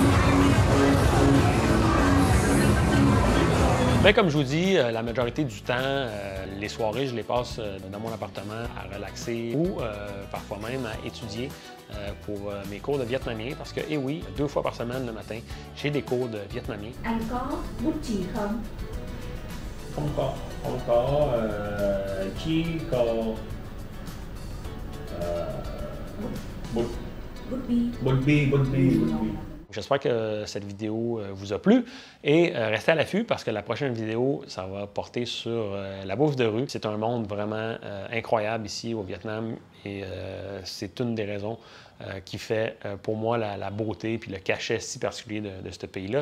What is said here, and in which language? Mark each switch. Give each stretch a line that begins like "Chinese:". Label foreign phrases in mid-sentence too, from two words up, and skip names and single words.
French: Bien, comme je vous dis, la majorité du temps, les soirées, je les passe dans mon appartement à relaxer ou parfois même à étudier pour mes cours de vietnamien parce que, eh oui, 2 fois par semaine le matin, j'ai des cours de vietnamien.
Vietnamese: Anh có bút chì không? Không có chỉ có bút bi.
French: J'espère que cette vidéo vous a plu et restez à l'affût parce que la prochaine vidéo, ça va porter sur la bouffe de rue. C'est un monde vraiment incroyable ici au Vietnam et c'est une des raisons qui fait pour moi la beauté et le cachet si particulier de ce pays-là.